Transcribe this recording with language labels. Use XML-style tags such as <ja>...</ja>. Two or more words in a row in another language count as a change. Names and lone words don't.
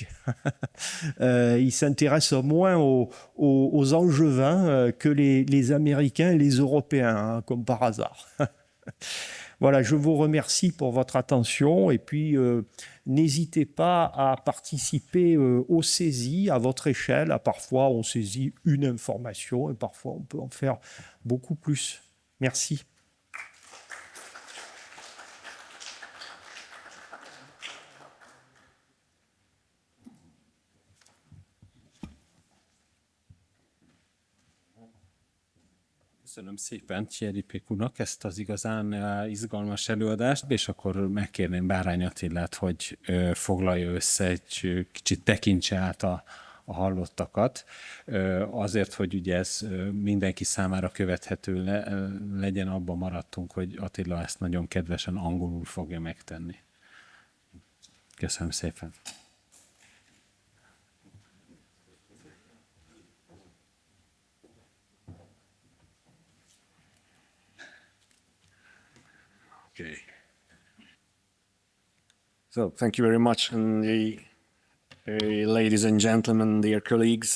<fr>Ils s'intéressent moins aux angevins que les Américains et les Européens, hein, comme par hasard. Voilà, je vous remercie pour votre attention et puis n'hésitez pas à participer aux saisies à votre échelle. Parfois, on saisit une information et parfois, on peut en faire beaucoup plus. Merci.</fr> <hu>Köszönöm szépen Thierry Pécunak ezt az igazán izgalmas előadást, és akkor megkérném Bárány Attilát, hogy foglalja össze, egy kicsit tekintse át a hallottakat, azért, hogy ugye ez mindenki számára követhető legyen, abban maradtunk, hogy Attila ezt nagyon kedvesen angolul fogja megtenni. Köszönöm szépen.</hu> <en>Okay. So thank you very much, and ladies and gentlemen, dear colleagues.</en>